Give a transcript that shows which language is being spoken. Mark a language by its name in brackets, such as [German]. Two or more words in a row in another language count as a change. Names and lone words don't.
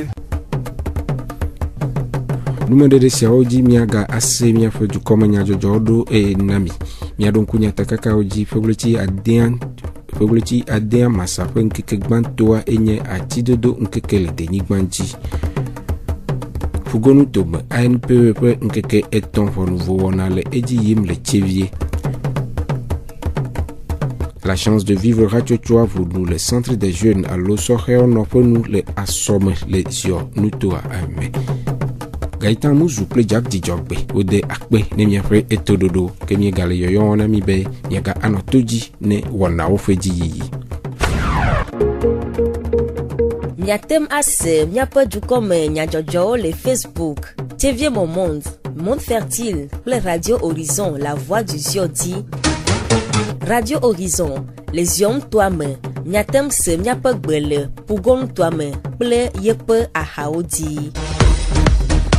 [Ewe] Numeɖeɖe siawo dzi miaga ase miaƒe dukɔme nyadzɔdzɔwo ɖo na mi miaɖo ŋku nyatakakawo dzi ƒeɣleti adea masa ƒe ŋkeke gbãtɔa enye atidodo ŋkeke le denyigba ŋuti. Fugonu tome ANPE ƒe ŋkeke etɔ̃ ʋɔnuvo wɔna le edzi yim le tsevie. [French] La chance de vivre [Ewe] hatsotsoa vunu le [French] centre des jeunes [Ewe] alo sɔxewo nɔƒe nu le Asɔme le Zionutoa me. Gaëtan Amuzu kple Jack Dzidzɔgbe wode akpe ne miaƒe etoɖoɖo ke miegale yɔyɔm na mi be miaga anɔ to dzi ne wɔnawo ƒe dziyiyi. Miatem ase miaƒe dukɔme nyadzɔdzɔwo le Facebook Tevie Mon Monde, Monde Fertile kple Radio Horizon La Voix du Zion di. Radio Horizon le Zionutoa me miatem se miaƒe gbe le Pugonutoa me kple yeƒe ahawo di.